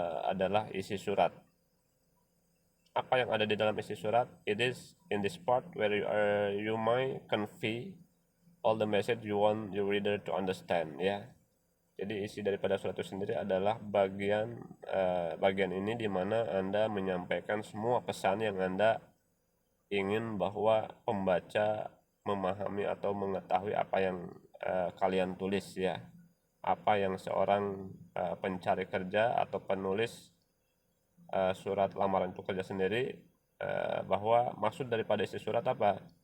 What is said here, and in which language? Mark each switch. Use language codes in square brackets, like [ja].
[id] Adalah isi surat. Apa yang ada di dalam isi surat? [en] It is in this part where you might convey all the message you want your reader to understand ya. [id] Jadi isi daripada surat itu sendiri adalah bagian ini di mana Anda menyampaikan semua pesan yang Anda ingin bahwa pembaca memahami atau mengetahui apa yang kalian tulis ya. Apa yang seorang pencari kerja atau penulis surat lamaran untuk kerja sendiri, bahwa maksud daripada isi surat apa?